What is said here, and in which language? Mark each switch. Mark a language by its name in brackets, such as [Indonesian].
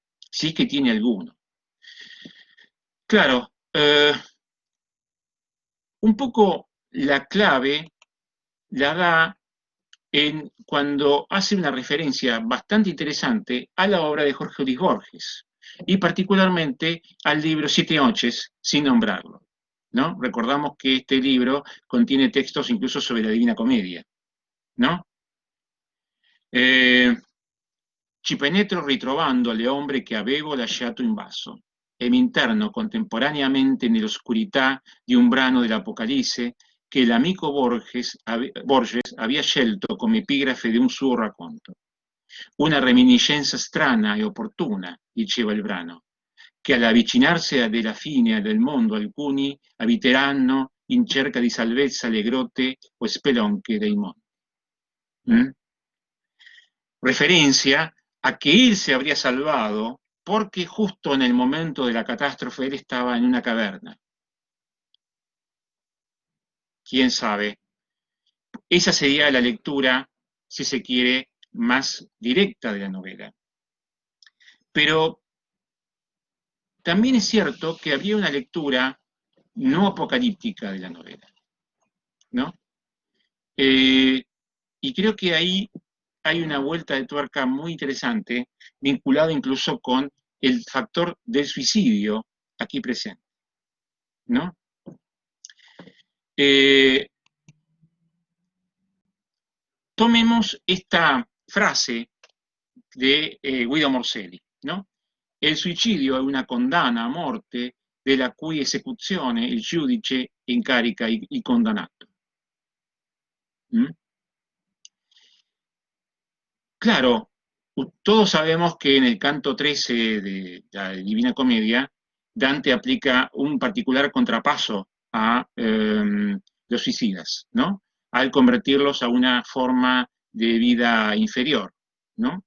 [Spanish] Si es que tiene alguno. Claro, un poco la clave la da cuando hace una referencia bastante interesante a la obra de Jorge Luis Borges, y particularmente al libro Siete Noches, sin nombrarlo, ¿no? Recordamos que este libro contiene textos incluso sobre la Divina Comedia, ¿no? [Italian] Ci penetro ritrovando alle ombre che avevo lasciato in basso e mi interno contemporaneamente nell'oscurità di un brano dell'Apocalisse che l'amico Borges aveva scelto come epigrafe di un suo racconto. Una reminiscenza strana e opportuna, diceva il brano, che all'avvicinarsi della fine del mondo alcuni abiteranno in cerca di salvezza le grotte o spelonche dei monti. ¿Mm? [Spanish] Referencia a que él se habría salvado porque justo en el momento de la catástrofe él estaba en una caverna. ¿Quién sabe? Esa sería la lectura, si se quiere, más directa de la novela. Pero también es cierto que habría una lectura no apocalíptica de la novela, ¿no? Y creo que ahí hay una vuelta de tuerca muy interesante, vinculada incluso con el factor del suicidio aquí presente, ¿no? Tomemos esta frase de Guido Morselli, ¿no? [Italian] Il suicidio è una condanna a morte della cui esecuzione il giudice incarica il condannato. ¿Mm? [Spanish] claro, todos sabemos que en el canto 13 de la Divina Comedia, Dante aplica un particular contrapaso a los suicidas, ¿no? Al convertirlos a una forma de vida inferior, ¿no?